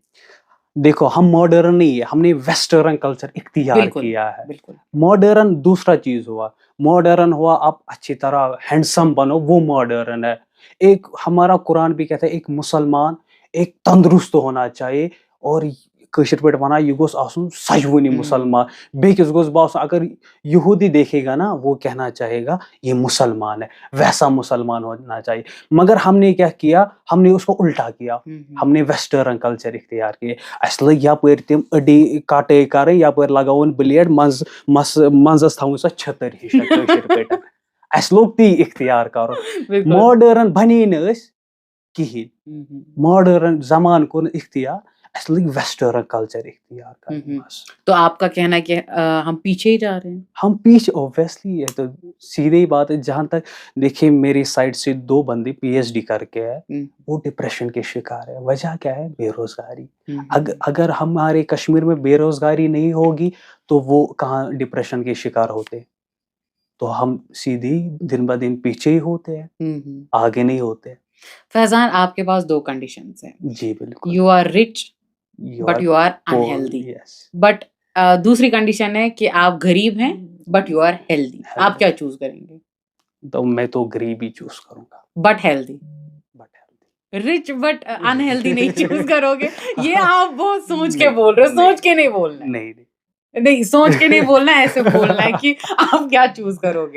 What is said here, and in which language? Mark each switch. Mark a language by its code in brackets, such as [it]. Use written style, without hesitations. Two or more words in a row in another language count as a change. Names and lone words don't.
[ur] دیکھو ہم ماڈرن نہیں ہے ہم نے [en] western culture [ur] اختیار کیا ہے ماڈرن دوسرا چیز ہوا ماڈرن ہوا آپ اچھی طرح ہینڈسم بنو وہ ماڈرن ہے ایک ہمارا قرآن بھی کہتا ہے ایک مسلمان ایک تندرست ہونا چاہیے اور [ks] کشر پہ ونان یہ گوس آسن سجوٕنی مسلمان بیکس گوس باسن [ur] اگر یہودی دیکھے گا نا وہ کہنا چاہے گا یہ مسلمان ہے ویسا مسلمان ہونا چاہیے مگر ہم نے کیا کیا ہم نے اس کو الٹا کیا ہم نے [en] western culture [ur] اختیار کیے [ks] اس لگ یپٲرۍ تِم أڈی کٹٲے کرٕنۍ یپٲرۍ لگاوُن بلیڈ منٛزس تھاوٕنۍ سۄ چھٔتٕر ہِش کٲشِر پٲٹھۍ اسہِ لوگ تی اختیار کرُن ماڈرن بنے نہٕ أسۍ کہیٖنۍ ماڈرن زمان کوٚر اختیار اصلی [en] western culture [ur] اختیار کریں بس. تو آپ کا کہنا ہے کہ ہم پیچھے ہی جا رہے ہیں؟ ہم پیچھے اوبیسلی، یہ تو سیدھی بات ہے. جہاں تک دیکھیں میری سائڈ سے 2 بندے پی ایچ ڈی کر کے ہے، وہ ڈپریشن کے شکار ہے. وجہ کیا ہے؟ بے روزگاری. اگر ہمارے کشمیر میں بے روزگاری نہیں ہوگی تو وہ کہاں ڈپریشن کے شکار ہوتے؟ تو ہم سیدھی دن بہ دن پیچھے ہی ہوتے ہیں، آگے نہیں ہوتے. فیضان، آپ کے پاس 2 کنڈیشنز ہیں. جی بالکل. [en] You are rich but you are unhealthy. [ur] بٹ دوسری کنڈیشن ہے کہ آپ غریب ہیں بٹ [en] you are healthy. [ur] آپ کیا چوز کریں گے؟ تو میں تو غریب ہی چوز کروں گا. [en] but healthy. rich but unhealthy [ur] نہیں چوز کرو گے؟ یہ آپ بہت سوچ کے بول رہے ہو. سوچ کے نہیں بولنا. نہیں سوچ کے نہیں بولنا، ایسے بولنا ہے کہ آپ کیا چوز کرو گے.